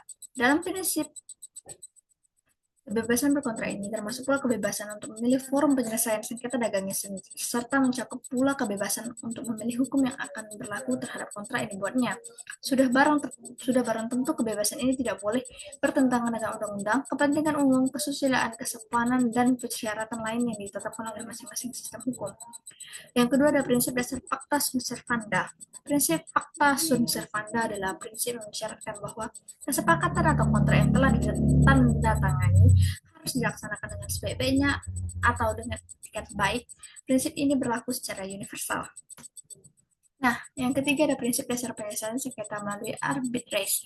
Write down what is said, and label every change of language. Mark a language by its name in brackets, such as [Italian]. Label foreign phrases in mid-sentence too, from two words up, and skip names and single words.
[Indonesian] Dalam prinsip kebebasan berkontrak ini termasuk pula kebebasan untuk memilih forum penyelesaian sengketa dagangnya sendiri, serta mencakup pula kebebasan untuk memilih hukum yang akan berlaku terhadap kontrak yang dibuatnya. Sudah barang tentu kebebasan ini tidak boleh bertentangan dengan undang-undang, kepentingan umum, kesusilaan, kesopanan, dan persyaratan lain yang ditetapkan oleh masing-masing sistem hukum. Yang kedua ada prinsip dasar [Latin] pacta sunt servanda. [Indonesian] Prinsip [Latin] pacta sunt servanda [Indonesian] adalah prinsip yang mensyaratkan bahwa kesepakatan atau kontrak yang telah ditandatangani harus dilaksanakan dengan sebaik-baiknya atau dengan etikat baik. Prinsip ini berlaku secara universal. Nah, yang ketiga ada prinsip dasar penyelesaian sengketa melalui arbitrase.